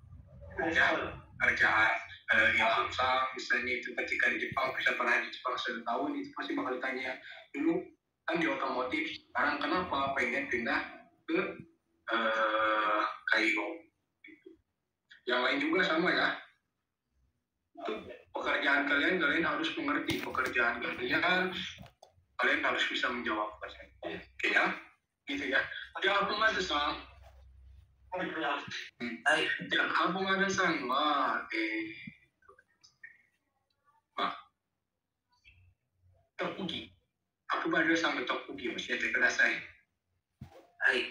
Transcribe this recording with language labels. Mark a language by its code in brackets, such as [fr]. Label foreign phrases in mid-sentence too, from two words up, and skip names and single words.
[id] Ilham Sang misalnya itu ketika di Jepang, bisa pernah di Jepang 1 tahun, itu pasti bakal ditanya dulu kan di otomotif, sekarang kenapa pengen pindah ke Kairo gitu. Yang lain juga sama ya. Itu pekerjaan kalian harus mengerti pekerjaan kalian harus bisa menjawab. Oke ya, gitu ya. [ja] じゃあ、アポマデさん。はい。じゃあ、アポマデさんは、特技。アポマデさんの特技を教えてください。はい。